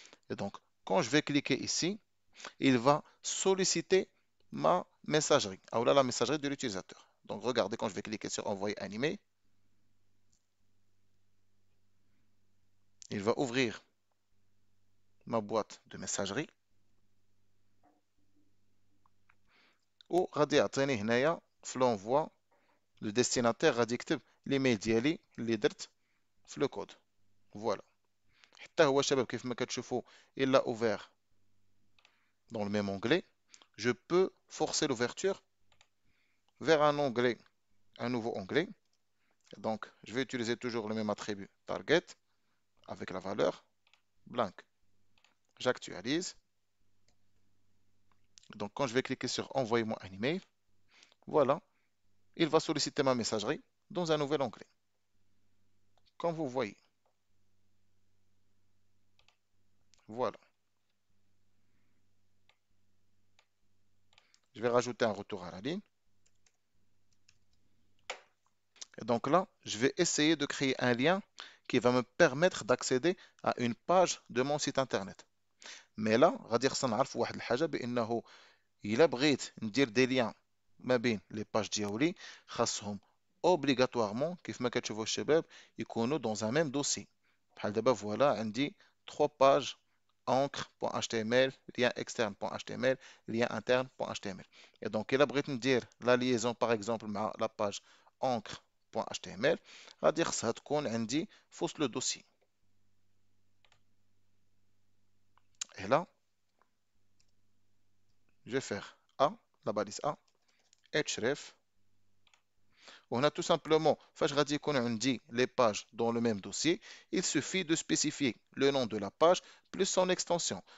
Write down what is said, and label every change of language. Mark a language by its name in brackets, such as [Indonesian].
[French] Et donc, quand je vais cliquer ici, il va solliciter ma messagerie, ou là, la messagerie de l'utilisateur. Donc, regardez quand je vais cliquer sur envoyer un email, il va ouvrir ma boîte de messagerie. [Arabic] وغادي يعطيني هنايا في [French] l'envoi le destinataire [Arabic] غادي يكتب l'email ديالي اللي درت [French] في le code. Voilà. [Arabic] حتى هو شباب كيف ما كتشوفوا [French] il a ouvert dans le même onglet. Je peux forcer l'ouverture vers un onglet, un nouveau onglet. Donc, je vais utiliser toujours le même attribut target avec la valeur blank. J'actualise. Donc, quand je vais cliquer sur envoyez-moi un email, voilà, il va solliciter ma messagerie dans un nouvel onglet. Comme vous voyez, voilà. Je vais rajouter un retour à la ligne. Et donc là, je vais essayer de créer un lien qui va me permettre d'accéder à une page de mon site internet. [Arabic] Mais là, غادي خصنا نعرفوا واحد الحاجة بأنه إلا بغيت ندير دي ليان ما بين لي باج ديالي خاصهم اوبليغاتوارمون كيف ما كتشوفوا الشباب يكونوا [French] dans un même dossier. [Arabic] بحال دابا فوالا عندي 3 pages encre.html, lien externe.html, lien interne.html. Et donc, إلا بغيت ندير [French] la liaison par exemple [Arabic] مع [French] la page encre.html [Arabic] غادي خصها تكون عندي في وسط لو دوسي. [French] Et là, je vais faire A, la balise A, href. On a tout simplement, [Arabic] فاش غادي يكون عندي [French] les pages dans le même dossier, il suffit de spécifier le nom de la page plus son extension.